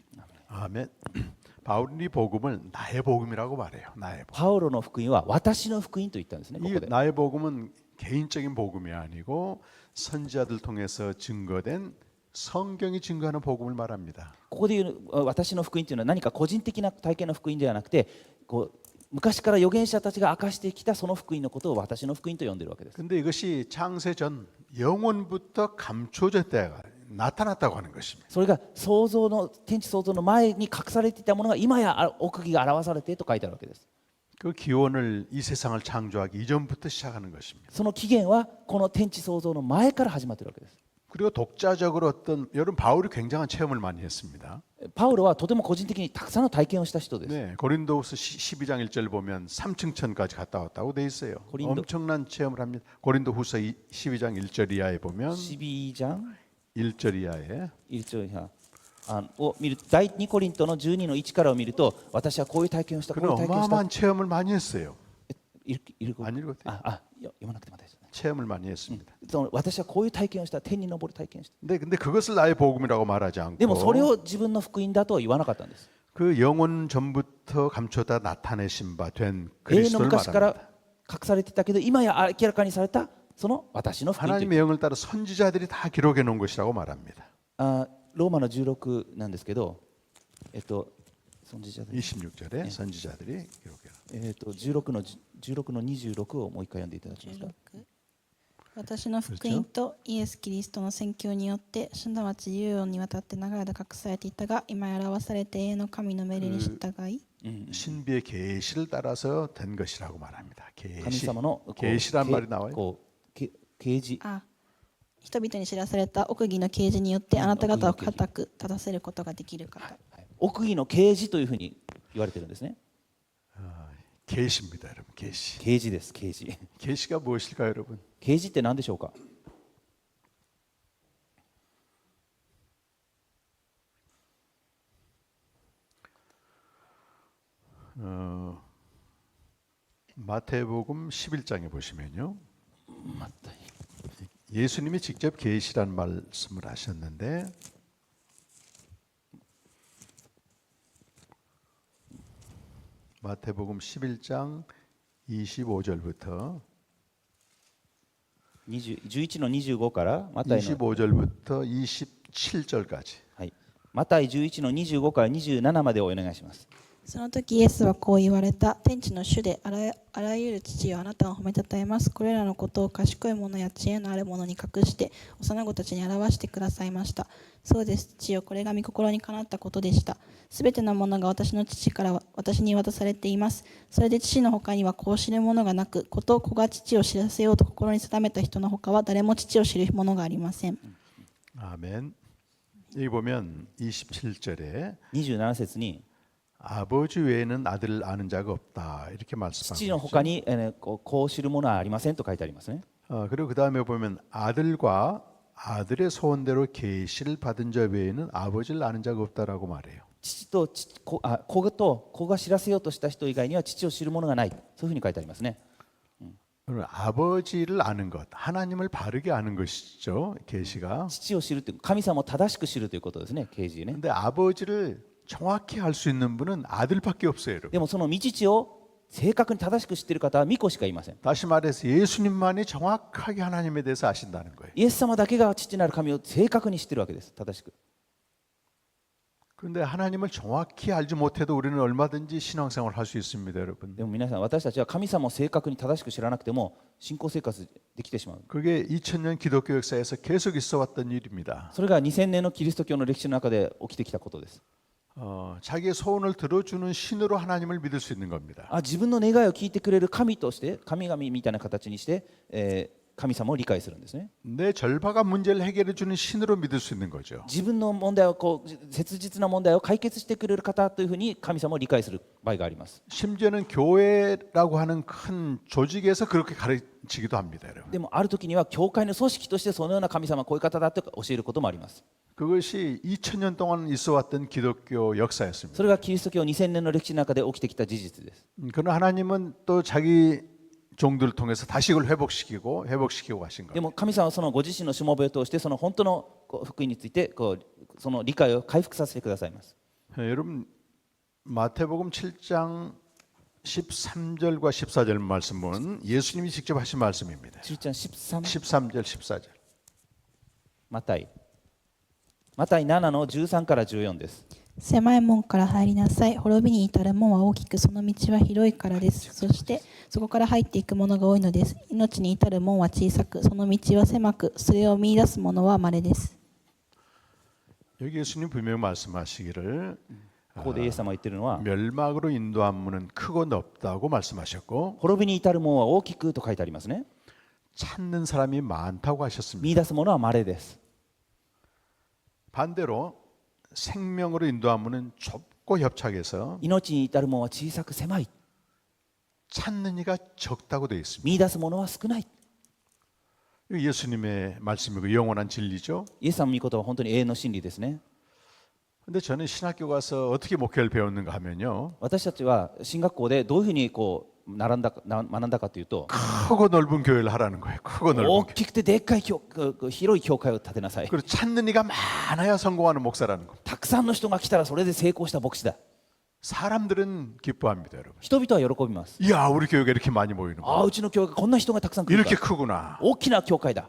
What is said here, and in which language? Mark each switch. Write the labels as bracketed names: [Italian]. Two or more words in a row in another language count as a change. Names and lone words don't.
[Korean] 아멘. 바울이 복음을 나의 복음이라고 말해요. 나의 복음. [Japanese] パウロの福音は私の福音と言ったんですね。こ [Korean] 이 [Japanese] こで [Korean] 나의 복음은 개인적인 복음이 아니고 선지자들 통해서 증거된 성경이 증거하는 복음을 말합니다. [Japanese] ここで言う私の福音というのは何か個人的な体験の福音ではなくて、こう昔から預言者たちが明かしてきたその福音のことを私の福音と呼んでいるわけです。 [Korean] 근데 이것이 창세 전 영원부터 감춰졌다가 나타났다고 하는 것입니다. [Japanese] それが創造の天地創造の前に隠されていたものが今や奥義が表されてと書いてあるわけです。 [Korean] 그 기원을 이 세상을 창조하기 이전부터 시작하는 것입니다. [Japanese] その起源はこの天地創造の前から始まっているわけです。 [Korean] 그리고 독자적으로 여러분 바울이 굉장한 체험을 많이 했습니다. [Japanese] パウロはとても個人的にたくさんの体験をした人です。 [Korean] 네, 고린도후서 12장 1절 보면 3층천까지 갔다 왔다고 돼 있어요. 엄청난 체험을 합니다. 고린도후서 12장 1절 이하에 보면 12장 1절 이하에 [Japanese] 1 章以下を見る第2コリントの12の1からを見ると、私はこういう体験をした、こういう [Korean] 그는 [Japanese] 体験をした。 [Korean] 어마어마한 체험을 많이 했어요. 읽고 안 읽었대요. [Japanese] 読まなくても大丈夫。 [Korean] 체험을 많이 했습니다. [Japanese] その私はこういう体験をした、天に昇る体験をした。 [Korean] 근데 그것을 나의 복음이라고 말하지 [Japanese] でもそれ [Korean] 않고 [Japanese] を自分の福音だとは言わなかったんです。 [Korean] 그 영원 전부터 감춰다 나타내신 바 된 [Japanese] 永遠の [Korean] 그리스도를 [Japanese] 昔から [Korean] 말합니다. [Japanese] 隠されていたけど、今や明らかにされたその私の福音という。 [Korean] 하나님의 영을 따라 선지자들이 다 기록해 놓은 것이라고 말합니다. [Japanese] ローマの16なんですけど、선지자들 [Korean] 26절에 선지자들이 기록해. [Japanese] 16 の26をもう一回読んでいただけますか。 16私の福音とイエス・キリストの宣教によって、すなわち永遠にわたって長い間隠されていたが、今や表されて永遠の神の命令に従い、 [Korean] 신비의 계시를 따라서 된 것이라고 말합니다. [Japanese] 神 [Korean] 계시. [Japanese] 様のこう [Korean] 계시란 말이 나와요. [Japanese] こう啓示、人々に知らされた奥義の啓示によってあなた方を固く立たせることができる方。奥義の啓示というふうに言われてるんですね。 [Korean] 계시입니다, 여러분. 계시. [Japanese] 啓示です、啓示。 [Korean] 계시가 무엇일까요, 여러분? [Japanese] 啓示って何でしょうか。 [Korean] 마태복음 11장에 보시면요. [Japanese] また [Korean] 예수님이 직접 계시란 말씀을 하셨는데 마태복음 11장 25절부터 [Japanese] 11 の25からマタイの、 [Korean] 25절부터 27절까지 [Japanese] はい、マタイ11の25から27までをお願いします。その時イエスはこう言われた。天地の主であらゆる父よ、あなたを褒めたたえます。これらのことを賢い者や知恵のある者に隠して幼子たちに表してくださいました。そうです、父よ、これが御心にかなったことでした。すべてのものが私の父から私に渡されています。それで父の他にはこう知るものがなく、子と子が父を知らせようと心に定めた人の他は誰も父を知るものがありません。 [Korean] 아멘. 여기 보면 27절에 [Japanese] 27 節に [Korean] 아버지 외에는 아들을 아는 자가 없다 이렇게 [Japanese] 父の [Korean] 말씀하고 [Japanese] 他に、こう知るものはありませんと書いてありますね。 [Korean] 그리고 그 다음에 보면 아들과 아들의 소원대로 계시를 받은 자 외에는 아버지를 아는 자가 없다라고 말해요. [Japanese] 父と子と子が知らせようとした人以外には父を知るものがない、そういうふうに書いてありますね。 [Korean] 아버지를 아는 것, 하나님을 바르게 아는 것이죠. 계시가. [Japanese] 父を知るという神様を正しく知るということですね、啓示ね。 [Korean] 근데 아버지를 정확히 알 수 있는 분은 아들밖에 없어요, 여러분. [Japanese] でもその御父を正確に正しく知っている方は御子しかいません。 [Korean] 다시 말해서 예수님만이 정확하게 하나님에 대해서 아신다는 거예요. [Japanese] イエス様だけが父なる神を正確に知っているわけです、正しく。 [Korean] 그런데 하나님을 정확히 알지 못해도 우리는 얼마든지 신앙생활을 할 수 있습니다, 여러분. [Japanese] でも皆さん、私たちは神様を正確に正しく知らなくても信仰生活できてしまう。 [Korean] 그게 2000년 기독교 역사에서 계속 있어왔던 일입니다. [Japanese] それが2000年のキリスト教の歴史の中で起きてきたことです。 [Korean] 자기의 소원을 들어주는 신으로 하나님을 믿을 수 있는 겁니다. [Japanese] 自分の願いを聞いてくれる神として、神々みたいな形にして、 神様を理解するんですね。 [Korean] 내 절박한 문제를 해결해 주는 신으로 믿을 수 있는 거죠. [Japanese] 自分の問題を切実な問題を解決してくれる方というふうに神様を理解する場合があります。 [Korean] 심지어는 교회라고 하는 큰 조직에서 그렇게 가르치기도 합니다, 여러분. [Japanese] でもある時には教会の組織としてそのような神様はこういう方だと教えることもあります。 [Korean] 그것이 2000년 동안 있어왔던 기독교 역사였습니다. [Japanese] それがキリスト教2000年の歴史の中で起きてきた事実です。 [Korean] 그러나 하나님은 또 자기 종들을 통해서 다시 이걸 회복시키고 가신 [Japanese] で [Korean] 거예요. [Japanese] も神様はそのご自身のしもべを通してその本当の福音についてその理解を回復させてくださいます。 [Korean] 여러분 마태복음 7장 13절과 14절 말씀은 예수님이 직접 하신 말씀입니다. 7장 13 13절 14절. [Japanese] マタイ7の13から14です。狭い門から入りなさい。滅びに至る門は大きく、その道は広いからです。そしてそこから入っていく者が多いのです。命に至る門は小さく、その道は狭く、それを見出す者は稀です。 [Korean] 여기 예수님 분명히 말씀하시기를 [Japanese] ここでイエス様が言ってるのは [Korean] 멸망으로 인도한 문은 크고 넓다고 말씀하셨고 [Japanese] 滅びに至る門は大きくと書いてありますね。 [Korean] 찾는 사람이 많다고 하셨습니다. [Japanese] 見出す者は稀です。 [Korean] 반대로 생명으로 인도한 문은 좁고 협착해서 [Japanese] 命に至る門は小さく狭い。 [Korean] 찾는 이가 적다고 되어 있습니다. [Japanese] 見出す者は少ない。 [Korean] 이거 예수님의 말씀이고 영원한 진리죠. [Japanese] イエス様の御言葉は本当に永遠の真理ですね。 [Korean] 근데 저는 신학교 가서 어떻게 목회를 배웠는가 하면요. [Japanese] 私たちは進学校でどういうふうに学んだかというと [Korean] 크고 넓은 교회를 하라는 거예요. 크고 넓은 [Japanese] 大 [Korean] 교회. [Japanese] きくてでっかい広い教会を建てなさい。 [Korean] 그리고 찾는 이가 많아야 성공하는 목사라는 겁니다. [Japanese] たくさんの人が来たらそれで成功した牧師だ。 [Korean] 사람들은 기뻐합니다, 여러분. [Japanese] 人々は喜びます。 [Korean] 이야, 우리 교회가 이렇게 많이 모이는 [Japanese] ああ、 [Korean] 거. [Japanese] うちの教会こんな人がたくさん来る [Korean] 이렇게 [Japanese] か。 [Korean] 크구나. [Japanese] 大きな教会だ。